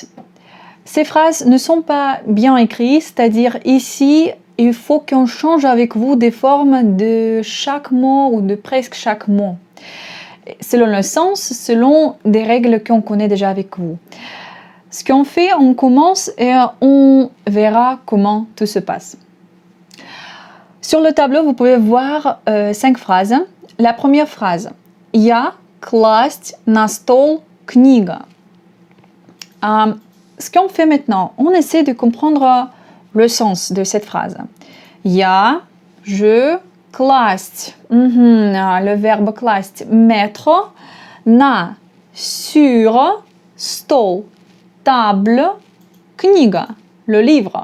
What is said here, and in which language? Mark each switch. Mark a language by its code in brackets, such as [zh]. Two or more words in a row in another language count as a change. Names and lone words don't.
[fr] Ces phrases ne sont pas bien écrites, c'est-à-dire ici, il faut qu'on change avec vous des formes de chaque mot ou de presque chaque mot, selon le sens, selon des règles qu'on connaît déjà avec vous. Ce qu'on fait, on commence et on verra comment tout se passe. Sur le tableau, vous pouvez voir 5 phrases. La première phrase, [ru] Я класть на стол книга. [fr] Ce qu'on fait maintenant, on essaie de comprendre le sens de cette phrase. Я, je, класть, le verbe класть, mettre, на, sur, stол, table, книга, le livre.